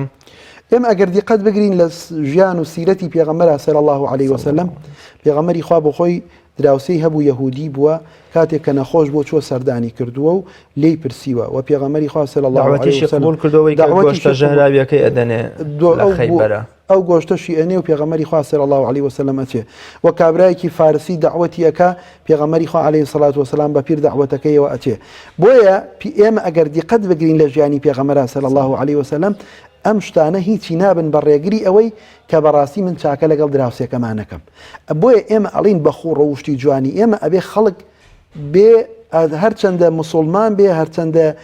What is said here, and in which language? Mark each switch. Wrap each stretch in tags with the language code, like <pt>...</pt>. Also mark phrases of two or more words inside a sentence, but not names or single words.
<ckb>ئێمە ئەگەر دیقەت بگرین لە ژیان و سیرەتی پێغەمبەر</ckb> <ar>صلی الله عليه وسلم</ar> <ckb>پێغەمبەری خوا بۆ خۆی دراوسەی هەبوو یەهودی بووە کاتێک کە نەخۆش بۆ چۆ سەردانی کردووە و لێی پرسیوە و پێغەمبەری خوا</ckb> <ar>صلی الله عليه وسلم</ar> <ckb>قبول کردەوەی کە گۆشتە ژەهراویەکەی ئەدەنێ لە خەیبەرە ئەو گۆشتەشی ئەنێ و پێغەمبەری خوا</ckb> <ar>صلی الله عليه وسلم</ar> <ckb>ئەچێ و کابرایەکی فارسی دعوەتی ئەکا پێغەمبەری خوا</ckb> <ar>عليه الصلاة والسلام</ar> <ckb>بە پیر دعوەتەکەیەوە ئەچێ بۆیە ئێمە ئەگەر دیقەت بگرین لە ژیانی پێغەمبەر</ckb> <ar>صلی الله عليه وسلم</ar> <ckb>ئەم شتانە هیچی نابن بە ڕێگری ئەوەی کە بەڕاستی من چاکە لەگەڵ دراوسێکەمانەکەم بۆیە ئێمە ئەڵین بەخۆ ڕەوشتی جوانی ئێمە ئەبێ خەڵک بێ هەرچەندە مسلمان بێ هەرچەندە</ckb>